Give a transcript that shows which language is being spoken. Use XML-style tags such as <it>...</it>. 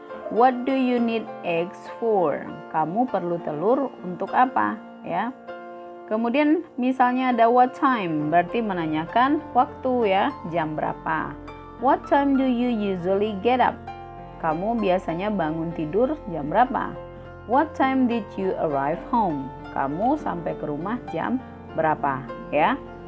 <en>What do you need eggs for?</en> <id>Kamu perlu telur untuk apa, ya? Kemudian misalnya ada what time, berarti menanyakan waktu, ya, jam berapa.</id> <en>What time do you usually get up?</en> <id>Kamu biasanya bangun tidur jam berapa?</id> <en>What time did you arrive home?</en> <id>Kamu sampai ke rumah jam berapa, ya.</id>